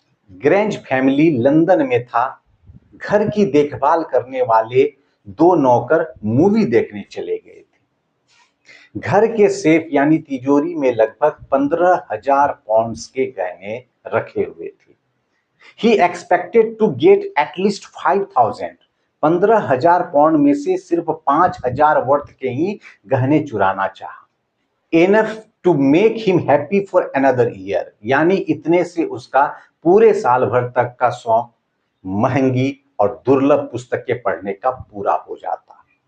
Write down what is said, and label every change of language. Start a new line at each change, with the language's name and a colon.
Hindi: Grange family London में था। घर की देखभाल करने वाले 2 नौकर मूवी देखने चले गए थे। घर के सेफ यानी तिजोरी में लगभग 15,000 पाउंड्स के गहने रखे हुए थे।
English: He expected to get at least 5,000।
Hindi: 15,000 pound में से सिर्फ 5,000 वर्थ के ही गहने चुराना चाहा।
English: Enough to make him happy for another year,
Hindi: यानी इतने से उसका पूरे साल भर तक का शौक महंगी और दुर्लभ पुस्तकें पढ़ने का पूरा हो जाता।